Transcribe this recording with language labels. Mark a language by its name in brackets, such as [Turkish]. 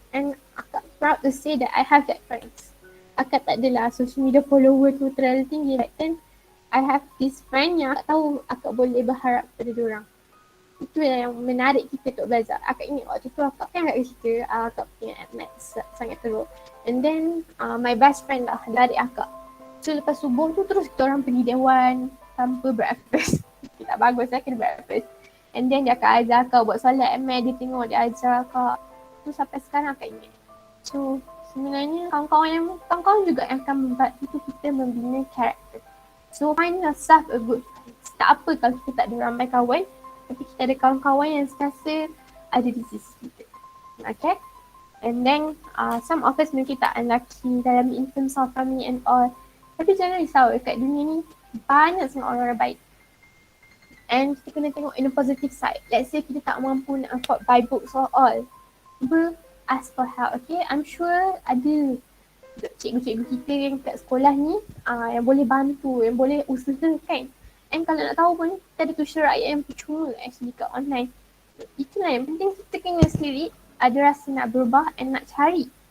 [English] And akak proud to say that I have that friends. [Malay] Akak tak adalah social media follower tu terlalu tinggi. [English] Like then I have this friend [Malay] yang akak tahu akak boleh berharap pada diorang. Itu yang menarik kita untuk belajar. Akak ingat waktu tu akak kan agak cerita akak punya maths sangat teruk. [English] And then my best friend [Malay] lah, adik akak. So lepas subuh tu terus kita orang pergi dewan tanpa breakfast. Tak bagus lah kena breakfast. And then dia akan ajar akak buat solat ML, dia tengok dia ajar akak. Tu sampai sekarang akak ingat. So sebenarnya kawan-kawan juga yang akan membantu kita membina karakter. [English] So find yourself a good friend. [Malay] Tak apa kalau kita tak ada ramai kawan, tapi kita ada kawan-kawan yang sentiasa ada di sisi kita. Okay? And then some of us mungkin tak unlucky dalam [English] in terms of family and all. [Malay] Tapi jangan risau, kat dunia ni banyak sangat orang baik. And kita kena tengok [English] in the positive side. Let's say [Malay] kita tak mampu nak [English] afford buy books or all. Ask for help, okay? I'm sure [Malay] ada cikgu-cikgu kita yang kat sekolah ni yang boleh bantu, yang boleh usahakan. And kalau nak tahu pun, kita ada tuition rakyat yang percuma actually kat online. Itulah yang penting, kita kena sendiri ada rasa nak berubah and nak cari.